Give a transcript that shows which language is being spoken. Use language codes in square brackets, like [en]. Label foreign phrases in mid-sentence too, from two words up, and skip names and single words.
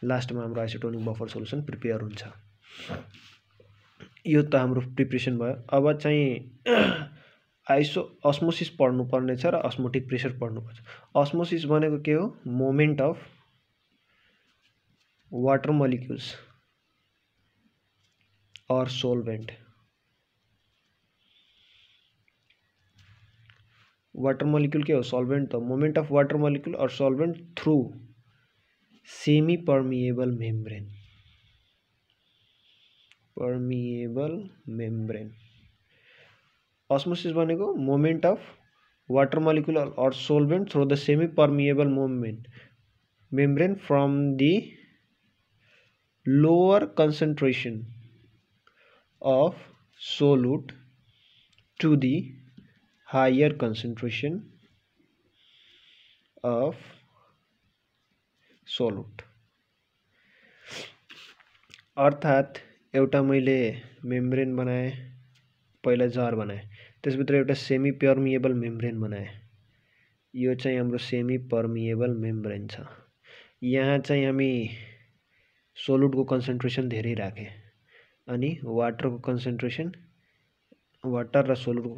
[ne] लास्टमा हाम्रो [en] isotonic buffer solution prepare [ne] हुन्छ। यो त हाम्रो प्रिपरेसन भयो। अब चाहिँ अस्मोसिस पढ्नुपर्ने छ र [en] osmotic pressure [ne] पढ्नुपर्छ। अस्मोसिस भनेको के हो? [en] moment of water molecules or solvent। water molecule [ne] के हो? सॉल्वेंट। [en] तो moment of water molecule और solvent through semi permeable membrane. ऑस्मोसिस भनेको moment of water molecule और solvent through the semi permeable membrane from the lower concentration of solute to the higher concentration of solute। [ne] अर्थात एउटा मैले मेम्ब्रेन बनाएँ, पहिला जार बनाएँ, त्यसभित्र एउटा [en] semi permeable membrane [ne] बनाएँ। यो चाहिँ हाम्रो [en] semi permeable membrane [ne] छ। यहाँ चाहिँ हामी सोलुटको कन्सन्ट्रेसन धेरै राखे अनि वाटर र सोलुटको